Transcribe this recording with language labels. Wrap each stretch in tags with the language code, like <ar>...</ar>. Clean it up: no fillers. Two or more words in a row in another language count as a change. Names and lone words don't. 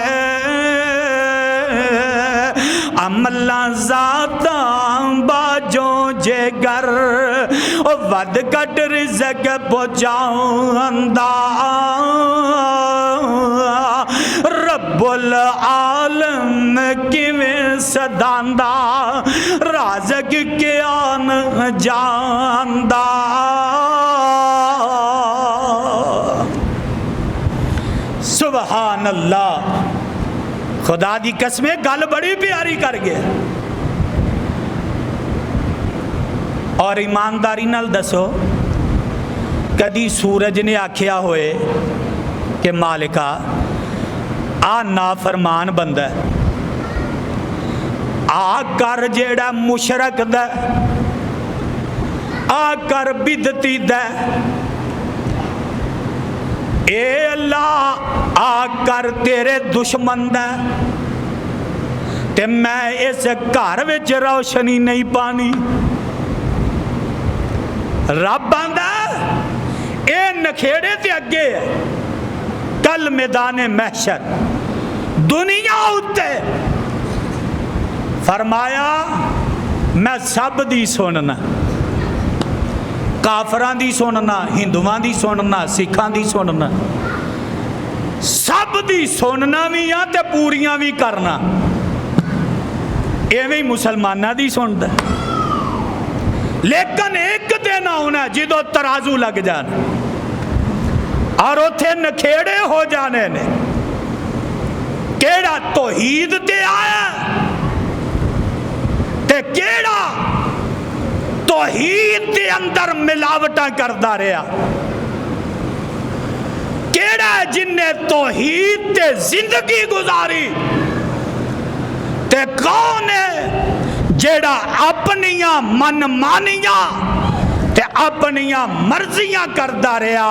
<pa>عملہ ذاتاں باجوں جگر، ود کٹ رزق پہنچاوندا،</pa> <ar>رب العالم</ar> <pa>کیویں سداندا، رازق کیان جاندا.</pa> <ar>سبحان اللہ.</ar> <pa>خدا دی قسمیں گل بڑی پیاری کر گیا. اور ایمانداری نال دسو کدی سورج نے آکھیا ہوئے کہ مالکا آ نافرمان بندہ ہے، آ کر جیڑا مشرک دا، آ کر بدتی دا، اے اللہ آ کر تیرے دشمن دا، تے میں اس گھر وچ روشنی نہیں پانی. رب آندا اے نکھیڑے تے اگے ہے، کل میدان محشر دنیا اتے فرمایا میں سب دی سننا، کافراں دی سننا، ہندوواں دی سننا، سکھاں دی سننا، سب دی سننا بھی تے پوریاں بھی کرنا. ਐਵੇਂ ਹੀ ਮੁਸਲਮਾਨਾਂ ਦੀ ਸੁਣਦਾ। ਲੇਕਿਨ ਇੱਕ ਦਿਨ ਆਉਣਾ ਜੋ ਤਰਾਜੂ ਲੱਗ ਜਾਣੇ ਔਰ ਉੱਥੇ ਨਖੇੜੇ ਹੋ ਜਾਣੇ ਨੇ, ਕਿਹੜਾ ਤੌਹੀਦ ਤੇ ਆਇਆ ਤੇ ਕਿਹੜਾ ਤੌਹੀਦ ਦੇ ਅੰਦਰ ਮਿਲਾਵਟਾਂ ਕਰਦਾ ਰਿਹਾ, ਕਿਹੜਾ ਜਿਨ੍ਹੇ ਤੌਹੀਦ ਤੇ ਜ਼ਿੰਦਗੀ ਗੁਜ਼ਾਰੀ ਤੇ ਕੌਣ ਹੈ ਜਿਹੜਾ ਆਪਣੀਆਂ ਮਨਮਾਨੀਆਂ ਤੇ ਆਪਣੀਆਂ ਮਰਜ਼ੀਆਂ ਕਰਦਾ ਰਿਹਾ।</pa>